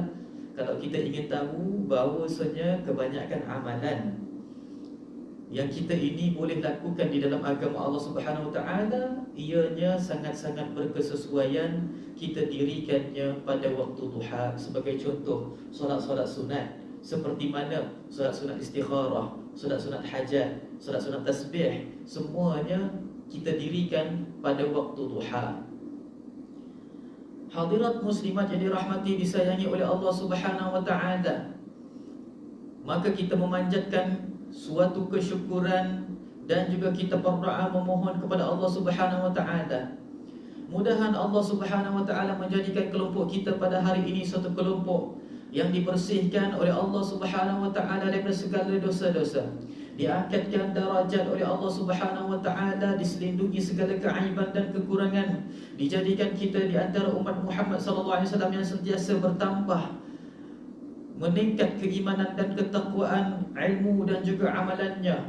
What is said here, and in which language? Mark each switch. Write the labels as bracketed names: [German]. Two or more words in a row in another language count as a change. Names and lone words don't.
[Malay] Kalau kita ingin tahu bahawasanya kebanyakan amalan yang kita ini boleh lakukan di dalam agama [Arabic] الله سبحانه وتعالى, [Malay] ianya sangat-sangat berkesesuaian kita dirikannya pada waktu duha. Sebagai contoh, solat-solat sunat seperti mana solat sunat istikharah, solat sunat hajat, solat sunat tasbih, semuanya kita dirikan pada waktu duha. Hadirat muslimat yang dirahmati, disayangi oleh [Arabic] الله سبحانه وتعالى, [Malay] maka kita memanjatkan suatu kesyukuran dan juga kita berdoa memohon kepada [Arabic] الله سبحانه وتعالى. [Malay] Mudahan [Arabic] الله سبحانه وتعالى [Malay] menjadikan kelompok kita pada hari ini suatu kelompok yang dibersihkan oleh [Arabic] الله سبحانه وتعالى [Malay] daripada segala dosa-dosa, diangkatkan darajat oleh [Arabic] الله سبحانه وتعالى, [Malay] diselindungi segala keaiban dan kekurangan, dijadikan kita di antara umat Muhammad [Arabic] صلى الله عليه وسلم [Malay] yang sentiasa bertambah, meningkat keimanan dan ketakwaan, ilmu dan juga amalannya.